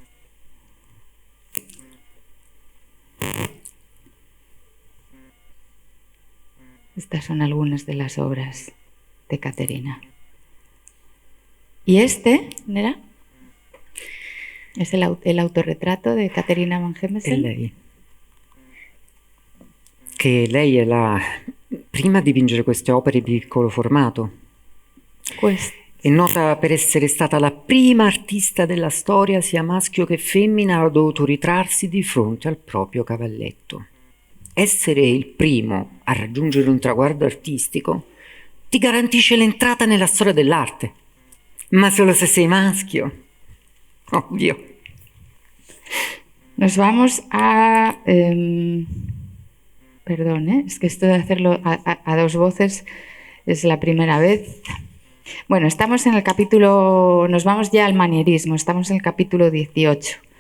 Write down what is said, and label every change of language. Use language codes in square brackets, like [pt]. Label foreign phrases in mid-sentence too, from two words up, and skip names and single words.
[es] Estas son algunas de las obras de Caterina. Y ¿era? Es el autorretrato de Catherine van Hemmesen. [it] È lei. Che lei è la prima a dipingere queste opere di piccolo formato. È nota per essere stata la prima artista della storia, sia maschio che femmina, a dovuto ritrarsi di fronte al proprio cavalletto. Essere il primo a raggiungere un traguardo artistico ti garantisce l'entrata nella storia dell'arte, ma solo se sei maschio. Ovvio. [es] Nos vamos a... perdón, es que esto de hacerlo a dos voces es la primera vez. Bueno, estamos en el capítulo... Nos vamos ya al manierismo, estamos en el capítulo 18.